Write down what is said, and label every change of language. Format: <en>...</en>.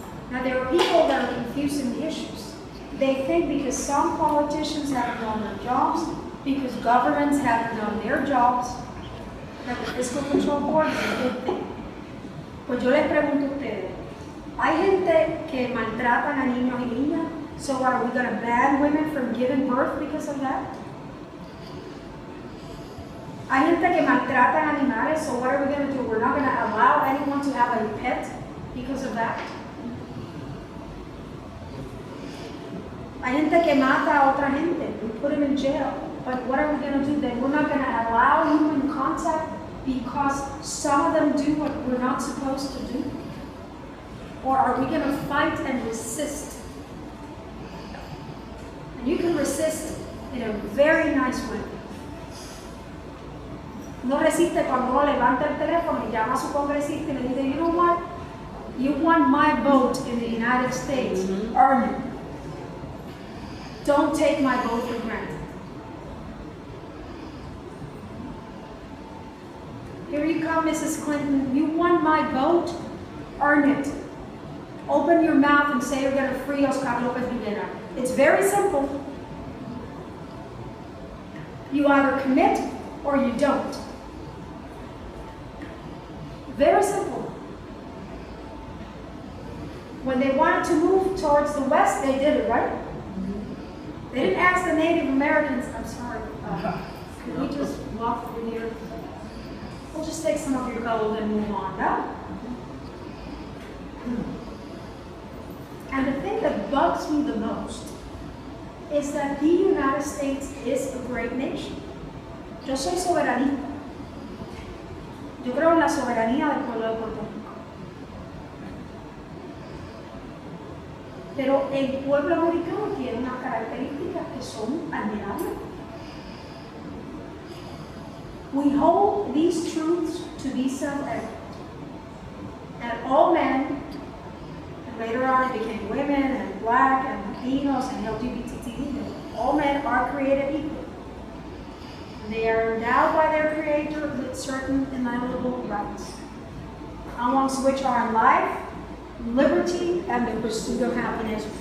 <en>Now, there are people that are confusing the issues. They think because some politicians haven't done their jobs, because governments haven't done their jobs, that the Fiscal Control Board is a good thing.</en> <es>Pues yo les pregunto a ustedes, ¿hay gente que maltratan a niños y niñas?</es> <en>So are we going to ban women from giving birth because of that?</en> <es>¿Hay gente que maltratan animales?</es> <en>So what are we going to do? We're not going to allow anyone to have a pet because of that?</en> <es>Hay gente que mata a otra gente.</es> <en>We put them in jail. But what are we going to do then? We're not going to allow human contact because some of them do what we're not supposed to do? Or are we going to fight and resist? And you can resist in a very nice way.</en> <es>No resiste cuando uno levanta el teléfono y llama a su congresista y le dice,</es> <en>you know what? You want my vote in the United States. Earn it. Don't take my vote for granted. Here you come, Mrs. Clinton. You want my vote? Earn it. Open your mouth and say you're going to free Oscar Lopez Rivera. It's very simple. You either commit or you don't. Very simple. When they wanted to move towards the west, they did it, right? They didn't ask the Native Americans, I'm sorry, could we just walk through here? We'll just take some of your gold and move on. No? And the thing that bugs me the most is that the United States is a great nation.</en> <es>Yo soy soberanista. Yo creo en la soberanía del pueblo de Puerto Rico. Pero el pueblo americano tiene unas características que son admirables.</es> <en>We hold these truths to be self-evident. That all men, and later on it became women and black and Latinos and LGBT, all men are created equal. And they are endowed by their Creator with certain inalienable rights, amongst which are life, liberty, and the pursuit of happiness.</en>